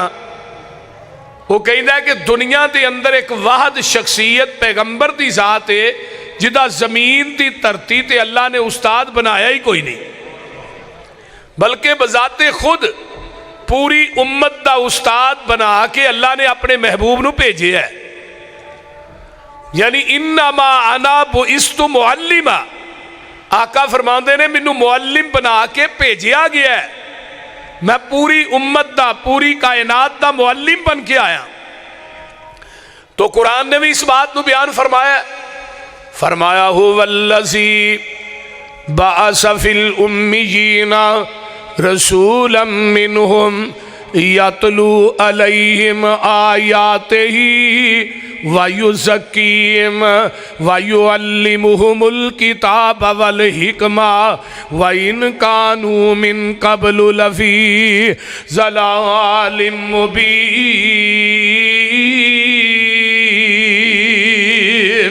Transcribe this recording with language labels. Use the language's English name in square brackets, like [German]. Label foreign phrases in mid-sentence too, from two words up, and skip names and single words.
[Urdu] وہ کہتا ہے کہ دنیا کے اندر ایک واحد شخصیت پیغمبر کی ذات ہے جدا زمین کی دھرتی تے اللہ نے استاد بنایا ہی کوئی نہیں، بلکہ بذات خود پوری امت کا استاد بنا کے اللہ نے اپنے محبوب نوں بھیجے ہے. [Arabic] يعني إنما أنا بعثت معلما. [Urdu] آقا فرماتے نے مینوں معلم بنا کے بھیجا گیا ہے. میں پوری امت کا، پوری کائنات کا معلم بن کے آیا. تو قرآن نے بھی اس بات کو بیان [Arabic] फरमाया هو الذي بعث في الأميين رسولا منهم يتلو عليهم آياته ويزكيهم ويعلمهم الكتاب والحكمة وإن كانوا من قبل لفي ضلال مبين.